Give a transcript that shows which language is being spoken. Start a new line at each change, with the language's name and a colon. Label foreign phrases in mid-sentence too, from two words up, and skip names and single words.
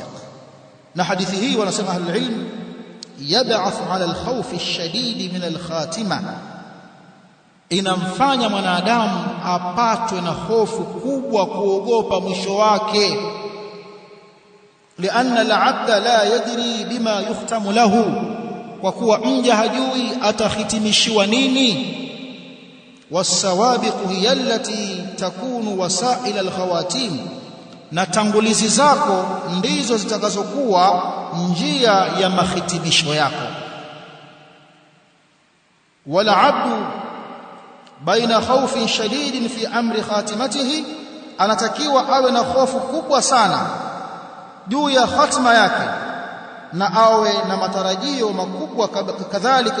Swahili: Na hadithi hii wanasema
Arabic: أهل العلم, يبعث على الخوف الشديد من الخاتمة,
Swahili: inamfanya mwanadamu apatwe na hofu kubwa, kuogopa mwisho wake.
Arabic: لأن العبد لا يدري بما يختم له,
Swahili: kwa kuwa mja hajui atahitimishiwa nini.
Arabic: والسوابق هي التي تكون وسائل الخواتيم,
Swahili: na tangulizi zako ndizo zitakazokuwa njia ya mahitimisho yako.
Arabic: والعبد بين خوف شديد في أمر خاتمته
Swahili: anatakiwa awe na hofu kubwa sana juu ya hatima yake na awe na matarajio makubwa kadhalika.